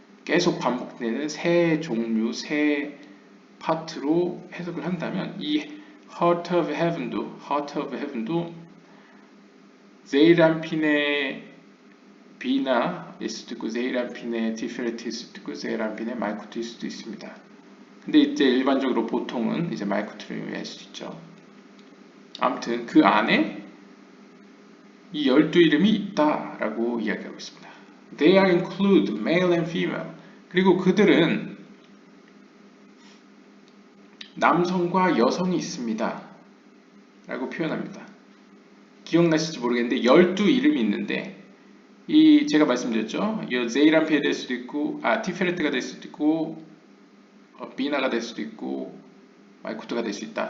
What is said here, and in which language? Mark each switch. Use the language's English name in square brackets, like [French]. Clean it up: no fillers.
[Korean] 계속 반복되는 세 종류, 세 파트로 해석을 한다면 이 Heart of Heaven도 제이란핀의 비나일 수도 있고 제이란핀의 티페레트일 수도 있고 제이란핀의 말쿠트일 수도 있습니다. 근데 이제 일반적으로 보통은 이제 말쿠트를 의미할 수 있죠. 아무튼 그 안에 이 12이름이 있다라고 이야기하고 있습니다. [English] They are include male and female. [Korean] 그리고 그들은 남성과 여성이 있습니다. 라고 표현합니다. 기억나실지 모르겠는데 12이름이 있는데 이 제가 말씀드렸죠. 이 제이란피에 될 수도 있고 티페레트가 될 수도 있고 비나가 될 수도 있고 말쿠트가 될 수 있다.